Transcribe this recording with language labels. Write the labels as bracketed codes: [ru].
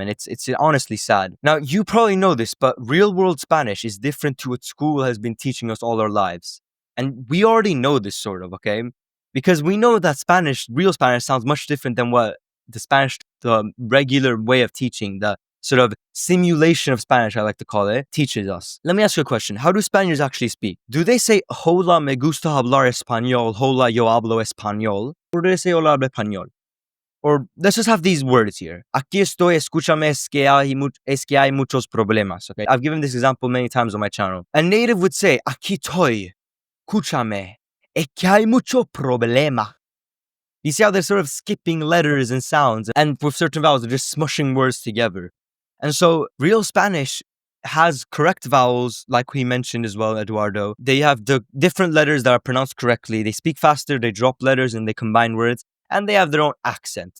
[en] And it's honestly sad. Now, you probably know this, but real world Spanish is different to what school has been teaching us all our lives. And we already know this sort of, okay? Because we know that real Spanish sounds much different than what the regular way of teaching, the sort of simulation of Spanish, I like to call it, teaches us. Let me ask you a question. How do Spaniards actually speak? Do they say, [es] hola, me gusta hablar español, hola, yo hablo español? [en] Or do they say, [es] hola, hablo español? [en] Or let's just have these words here. [es] Aquí estoy, escúchame, es que hay muchos problemas, okay? [en] I've given this example many times on my channel. A native would say, [es] aquí estoy, escúchame, es que hay mucho problema. [en] You see how they're sort of skipping letters and sounds, and with certain vowels, they're just smushing words together. And so real Spanish has correct vowels, like we mentioned as well, Eduardo. They have the different letters that are pronounced correctly. They speak faster, they drop letters, and they combine words, and they have their own accent.